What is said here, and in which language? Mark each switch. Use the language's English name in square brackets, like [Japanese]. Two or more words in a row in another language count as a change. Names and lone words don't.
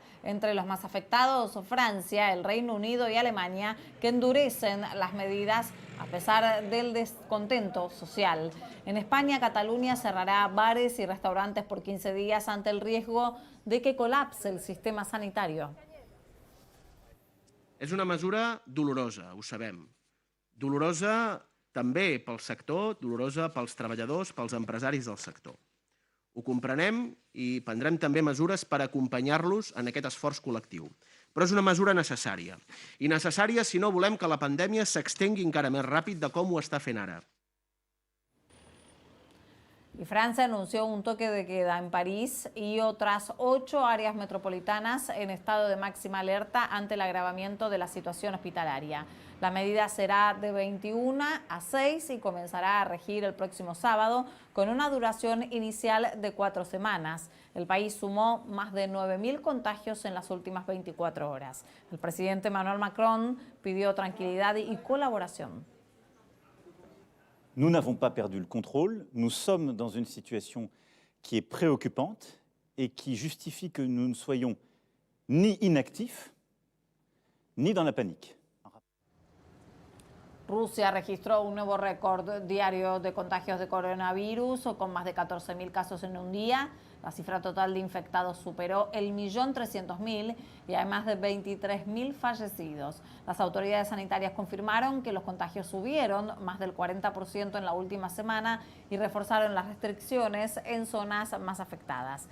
[Spanish] Entre los más afectados, Francia, el Reino Unido y Alemania, que endurecen las medidas a pesar del descontento social. En España, Cataluña cerrará bares y restaurantes por 15 días ante el riesgo de que colapse el sistema sanitario. [Catalan] És una mesura dolorosa, ho sabem. Dolorosa també pel sector, dolorosa pels treballadors, pels empresaris del sector. Ho comprenem i prendrem també mesures per acompanyar-los en aquest esforç col·lectiu. Però és una mesura necessària. I necessària si no volem que la pandèmia s'extengui encara més ràpid de com ho està fent ara. [Spanish] Y Francia anunció un toque de queda en París y otras 8 áreas metropolitanas en estado de máxima alerta ante el agravamiento de la situación hospitalaria. La medida será de 21 a 6 y comenzará a regir el próximo sábado con una duración inicial de 4 semanas. El país sumó más de 9.000 contagios en las últimas 24 horas. El presidente Emmanuel Macron pidió tranquilidad y colaboración. [French] Nous n'avons pas perdu le contrôle, nous sommes dans une situation qui est préoccupante et qui justifie que nous ne soyons ni inactifs, ni dans la panique. [Spanish] Rusia registró un nuevo récord diario de contagios de coronavirus, con más de 14.000 casos en un día. La cifra total de infectados superó el 1.300.000 y hay más de 23.000 fallecidos. Las autoridades sanitarias confirmaron que los contagios subieron más del 40% en la última semana y reforzaron las restricciones en zonas más afectadas.